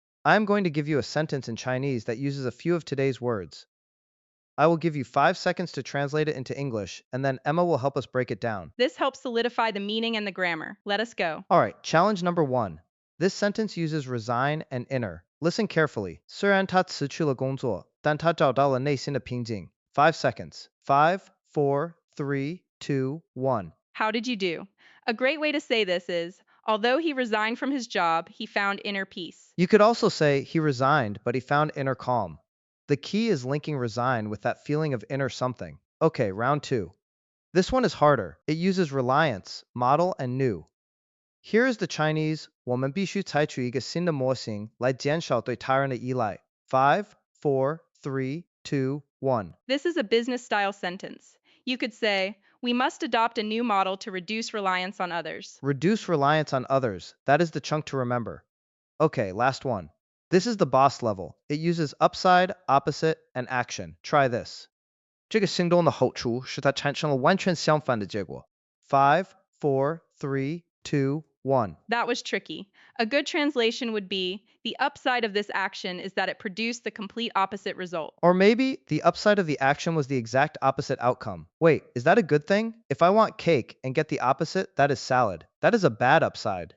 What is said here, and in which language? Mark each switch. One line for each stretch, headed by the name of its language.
English: I am going to give you a sentence in Chinese that uses a few of today's words. I will give you 5 seconds to translate it into English, and then Emma will help us break it down. This helps solidify the meaning and the grammar. Let us go. All right, challenge number 1. This sentence uses resign and inner. Listen carefully.
Chinese: 虽然他辞去了工作，但他找到了内心的平静。
English: 5 seconds. 5, 4, 3, 2, 1. How did you do? A great way to say this is, although he resigned from his job, he found inner peace. You could also say he resigned, but he found inner calm. The key is linking resign with that feeling of inner something. Okay, round 2. This one is harder. It uses reliance, model, and new. Here is the Chinese
Chinese: 我们必须采取一个新的模型来减少对他人的依赖.
English: 5, 4, 3, 2, 1. This is a business style sentence. You could say, we must adopt a new model to reduce reliance on others. Reduce reliance on others. That is the chunk to remember. Okay, last one. This is the boss level. It uses upside, opposite, and action. Try this.
Chinese: 这个行动的好处是它产生了完全相反的结果.
English: 5, 4, 3, 2, 1. That was tricky. A good translation would be, the upside of this action is that it produced the complete opposite result. Or maybe the upside of the action was the exact opposite outcome. Wait, is that a good thing? If I want cake and get the opposite, that is salad. That is a bad upside.